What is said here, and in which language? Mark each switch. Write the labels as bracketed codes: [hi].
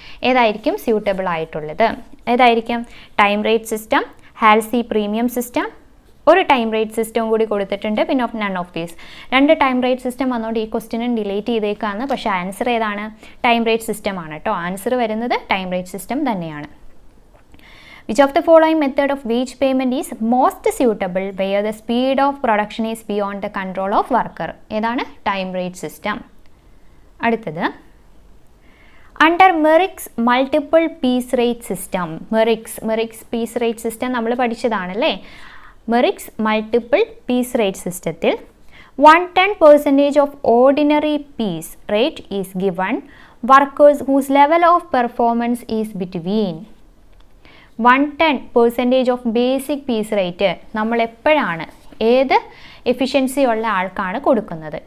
[ml] ഏതായിരിക്കും സ്യൂട്ടബിൾ ആയിട്ടുള്ളത്? ഏതായിരിക്കും? Time rate system, ഹാൽസി premium system, ഒരു ടൈം റേറ്റ് സിസ്റ്റം കൂടി കൊടുത്തിട്ടുണ്ട്. പിന്നെ none of these. 2 time rate system വന്നുകൊണ്ട് ഈ ക്വസ്റ്റ്യനും ഡിലീറ്റ് ചെയ്തേക്കാണ്. പക്ഷേ ആൻസർ ഏതാണ്? ടൈം റേറ്റ് സിസ്റ്റം ആണ് കേട്ടോ. ആൻസർ വരുന്നത് ടൈം റേറ്റ് സിസ്റ്റം തന്നെയാണ്. [en] Which of the following method of wage payment is most suitable where the speed of production is beyond the control of worker? [ml] ഏതാണ്? Time rate system. അടുത്തത്, under Merrick's multiple piece rate system. Merrick's piece rate system നമ്മൾ പഠിച്ചതാണല്ലേ. Merrick's multiple piece rate സിസ്റ്റത്തിൽ [en] 110% of ordinary piece rate is given workers whose level of performance is between [ml] 110% of basic piece rate നമ്മൾ എപ്പോഴാണ് ഏത് efficiency ഉള്ള ആൾക്കാണ് കൊടുക്കുന്നത്?